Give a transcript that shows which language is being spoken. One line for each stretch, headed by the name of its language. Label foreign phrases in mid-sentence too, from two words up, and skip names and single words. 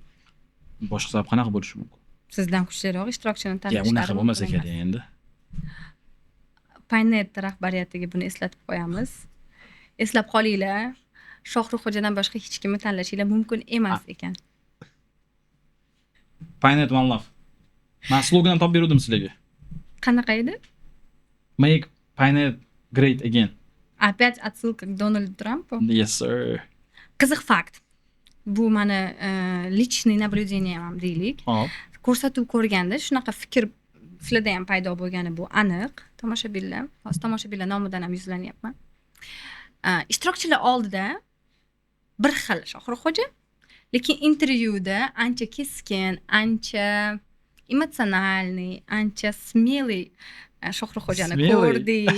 Uzbek: Boshqa sabab qanaqa bo'lishi mumkin? Sizdan kuchliroq ishtirokchini tanlashlari. Unaqa bo'lmasa kerak endi. Paynet rahbariyatiga buni eslatib qo'yamiz. Eslab qolinglar. Shohruxxo'jadan boshqa hech kimni tanlashinglar mumkin emas ekan.
English: Paynet one love.
Uzbek: Men slogan topib berdim sizlarga. Qanaqa edi?
English: Make Paynet great again.
Russian: Опять отсылка к Дональду Трампу?
English: Yes sir.
Uzbek: Qiziq fakt. Bu meni
Russian: личный наблюдением
Uzbek: ham deylik. Ko'rsatuv ko'rganda shunaqa fikr sizlarda ham paydo bo'lgani bu aniq. Tomoshabinlar, hozir tomoshabinlar nomidan ham yuzlanyapman. Ishtirokchilar oldida bir xil Shohruxxo'ja, lekin intervyuda ancha keskin, ancha emotsionalniy, ancha smелый Shohruxxo'jani ko'rdik.